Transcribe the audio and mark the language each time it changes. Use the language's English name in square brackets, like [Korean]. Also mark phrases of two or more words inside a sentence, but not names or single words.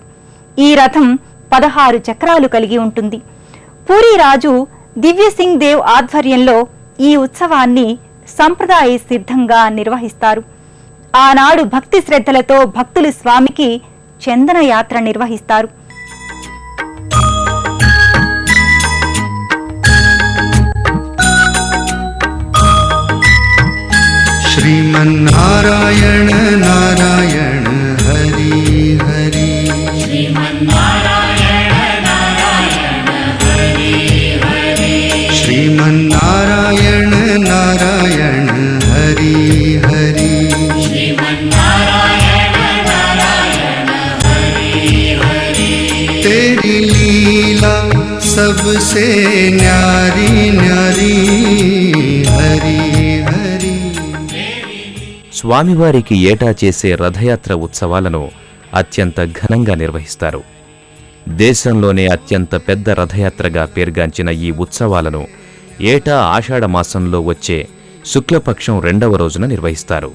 [Telugu] ఈ రథం 16 చక్రాలు కలిగి ఉంటుంది. పూరీ రాజు దివ్యసింగ్ దేవ్ ఆధ్వర్యంలో ఈ ఉత్సవాన్ని సంప్రదాయ సిద్ధంగా నిర్వహిస్తారు. ఆనాడు భక్తి శ్రద్ధలతో భక్తులు స్వామికి చందన యాత్ర నిర్వహిస్తారు. [Hindi] श्रीमन्नारायण नारायण हरि हरि, श्रीमन्नारायण नारायण हरि हरि, श्रीमन्नारायण नारायण हरि हरि, श्रीमन्नारायण नारायण हरि हरि। तेरी लीला सबसे न्यारी न्यारी हरि हरि। [Telugu] స్వామివారికి ఏటా చేసే రథయాత్ర ఉత్సవాలను అత్యంత ఘనంగా నిర్వహిస్తారు. దేశంలోనే అత్యంత పెద్ద రథయాత్రగా పేర్గాంచిన ఈ ఉత్సవాలను ఏటా ఆషాఢమాసంలో వచ్చే శుక్లపక్షం 2వ రోజున నిర్వహిస్తారు.